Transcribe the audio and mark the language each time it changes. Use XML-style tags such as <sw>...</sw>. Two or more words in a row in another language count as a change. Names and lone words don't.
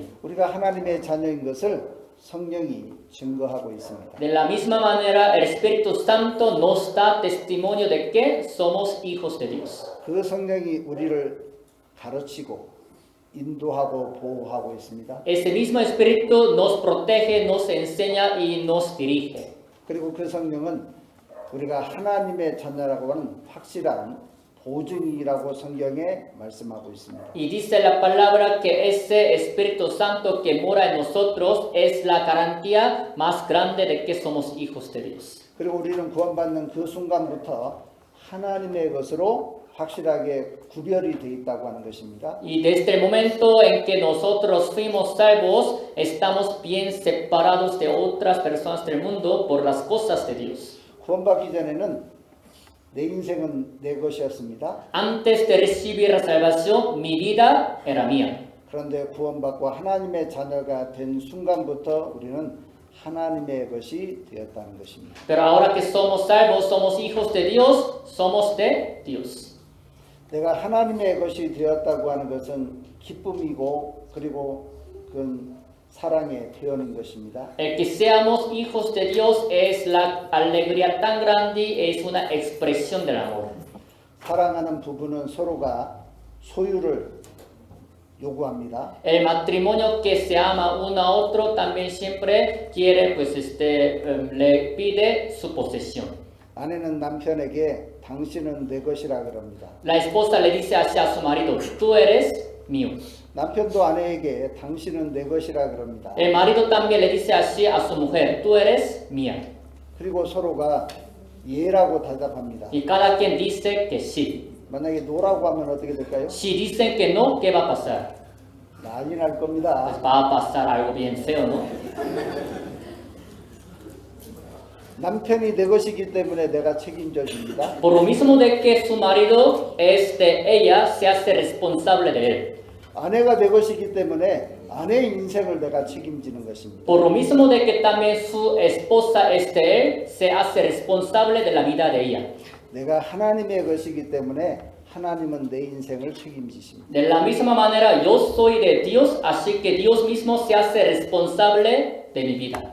<ko>우리가 하나님의 자녀인 것을 성령이 증거하고 있습니다.</ko> <es>De la misma manera, el Espíritu Santo nos da testimonio de que somos hijos de Dios.</es> <ko>그 성령이 우리를 가르치고 인도하고 보호하고 있습니다.</ko> <es>Ese mismo Espíritu nos protege, nos enseña y nos dirige.</es> <ko>그리고 그 성령은 우리가 하나님의 자녀라고 하는 확실한 보증이라고 성경에 말씀하고 있습니다.</ko> <es>Y dice la palabra que ese Espíritu Santo que mora en nosotros es la garantía más grande de que somos hijos de Dios.</es> <ko>그리고 우리는 구원받는 그 순간부터 하나님의 것으로 확실하게 구별이 되어 있다고 하는 것입니다.</ko> <es>Y desde el momento en que nosotros fuimos salvos, estamos bien separados de otras personas del mundo por las cosas de Dios.</es> <ko>구원받기 전에는 내 인생은 내 것이었습니다.</ko> <es>Antes de recibir la salvación, mi vida era mía.</es> <ko>그런데 구원받고 하나님의 자녀가 된 순간부터 우리는 하나님의 것이 되었다는 것입니다.</ko> <es>Pero ahora que somos salvos, somos hijos de Dios, somos de Dios.</es> <ko>내가 하나님의 것이 되었다고 하는 것은 기쁨이고 그리고 그건 사랑의 표현인 것입니다.</ko> <es>El que seamos hijos de Dios es la alegría tan grande, es una expresión del amor.</es> <ko>사랑하는 부부는 서로가 소유를 요구합니다.</ko> <es>El matrimonio que se ama uno a otro también siempre quiere, pues, le pide su posesión.</es> <ko>아내는 남편에게 당신은 내 것이라 그럽니다.</ko> <es>La esposa le dice así a su marido, tú eres mío.</es> <ko>남편도 아내에게 당신은 내 것이라 그럽니다.</ko> <es>El marido también le dice así a su mujer, tú eres mía.</es> <ko>그리고 서로가 예라고 대답합니다.</ko> <es>Y cada quien dice que sí.</es> <ko>만약에 노라고 하면 어떻게 될까요?</ko> <es>Si dicen que no, ¿qué va a pasar?</es> <ko>난리 날</ko> <es>Pues</es> <ko>겁니다.</ko> <es>va a pasar algo bien feo, ¿no?</es> <ko>남편이 내 것이기 때문에 내가 책임져 줍니다.</ko> <es>Por lo mismo de que su marido es de ella, se hace responsable de él.</es> <ko>아내가 내 것이기 때문에 아내의 인생을 내가 책임지는 것입니다.</ko> <es>Por lo mismo de que también su esposa es de él, se hace responsable de la vida de ella.</es> <ko>내가 하나님의 것이기 때문에 하나님은 내 인생을 책임지십니다.</ko> <es>De la misma manera, yo soy de Dios, así que Dios mismo se hace responsable de mi vida.</es>